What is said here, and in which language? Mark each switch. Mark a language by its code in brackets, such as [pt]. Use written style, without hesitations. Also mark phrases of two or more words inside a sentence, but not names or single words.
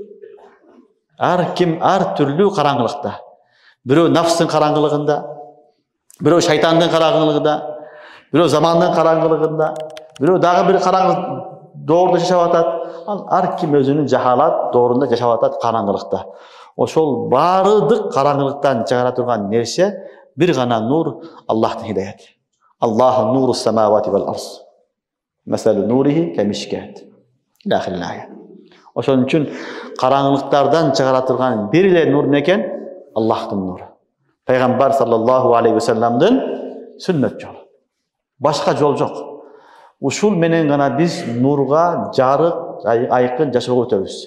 [ky] Ар ким ар түрлүү караңгылыкта. Бирөө нафстын караңгылыгында, бирөө шайтандын караңгылыгында, бирөө замандын караңгылыгында, бирөө дагы бир караңгылык доордо жашап атат. Ар ким өзүнүн жахалат доорунда жашап атат караңгылыкта. Ошол баардык караңгылыктан чыгара турган нерсе бир гана нур, Аллахтын хидаяты. [ar] الله نور السماوات والأرض. مثل نوره كمشكاة. Дахилная. [ky] Ошон үчүн караңгылыктардан чыгара турган бир эле нур некен? Аллахтын нуру. Пайгамбар [ar] صلى الله عليه وسلم [ky] сүннөт жолу. Башка жол жок. Ушул менен гана биз нурга, жарык, айкын жашоого өтөбүз.